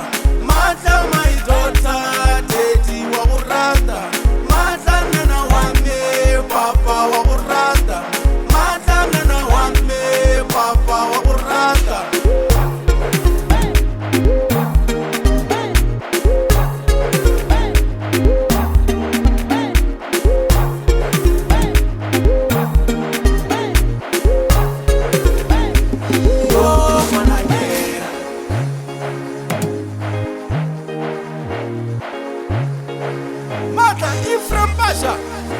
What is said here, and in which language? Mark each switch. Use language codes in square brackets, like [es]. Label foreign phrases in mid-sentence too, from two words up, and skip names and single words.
[tn] Maatla [en] my daughter, [tn] daddy wa go rata. Maatla nana wa me, papa wa go rata. Maatla nana wa me, papa wa go rata. Yo ngwanake Maatla Ephraim Basha.